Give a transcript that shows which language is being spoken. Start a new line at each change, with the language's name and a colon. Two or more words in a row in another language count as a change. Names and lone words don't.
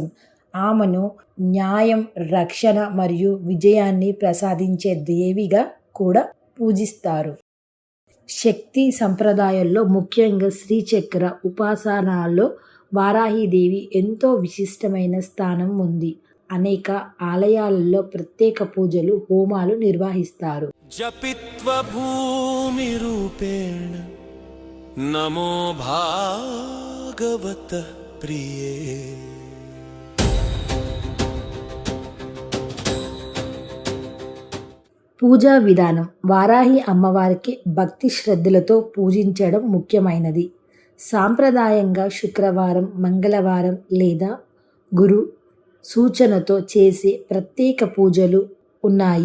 Telugu: ఆమెను న్యాయం, రక్షణ మరియు విజయాన్ని ప్రసాదించే దేవిగా కూడా పూజిస్తారు. శక్తి సంప్రదాయాల్లో ముఖ్యంగా శ్రీచక్ర ఉపాసనలో వారాహిదేవి ఎంతో విశిష్టమైన స్థానం ఉంది. అనేక ఆలయాలలో ప్రత్యేక పూజలు, హోమాలు నిర్వహిస్తారు.
Sanskrit: जपित्वा भूमिरूपेण नमो भागवतः प्रिये।
Telugu: పూజా విధానం. వారాహి అమ్మవారికి భక్తి శ్రద్ధలతో పూజించడం ముఖ్యమైనది. సాంప్రదాయంగా శుక్రవారం, మంగళవారం లేదా గురు సూచనతో చేసే ప్రత్యేక పూజలు ఉన్నాయి.